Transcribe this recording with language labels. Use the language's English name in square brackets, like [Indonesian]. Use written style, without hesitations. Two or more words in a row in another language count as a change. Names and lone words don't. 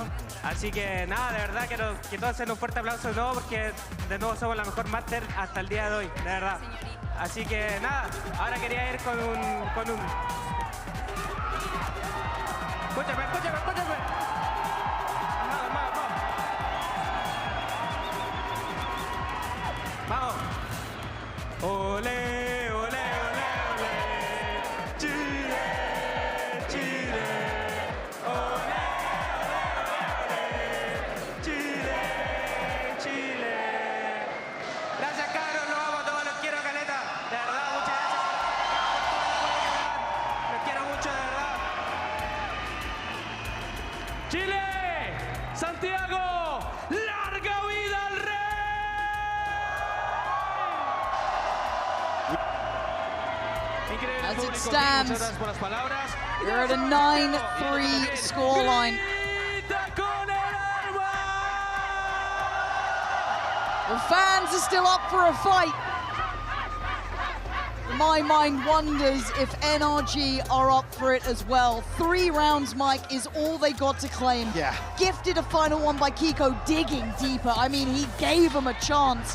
[Spanish] Así que nada, de verdad quiero que todos den un fuerte aplauso de nuevo porque de nuevo somos la mejor máster hasta el día de hoy, de verdad. Así que nada, ahora quería ir con un... Escúchame. Vamos. Ole, ole, ole, ole. Chile, Chile. Ole, ole, ole. Chile, Chile. Gracias, cabros. Los amo a todos. Los quiero, caleta. De verdad, muchas gracias. Los quiero mucho, de verdad. Chile, Santiago, larga vida al rey. Increíble [English] As it [Spanish] público, [English] stands, [Spanish] muchas gracias por las palabras. [English] we're at a 9-3 scoreline. [Spanish] Grita con el alma. [English] The fans are still up for a fight. My mind wonders if NRG are up for it as well. 3 rounds, Mike, is all they got to claim. Yeah. Gifted a final one by Kiko, digging deeper. I mean, he gave him a chance.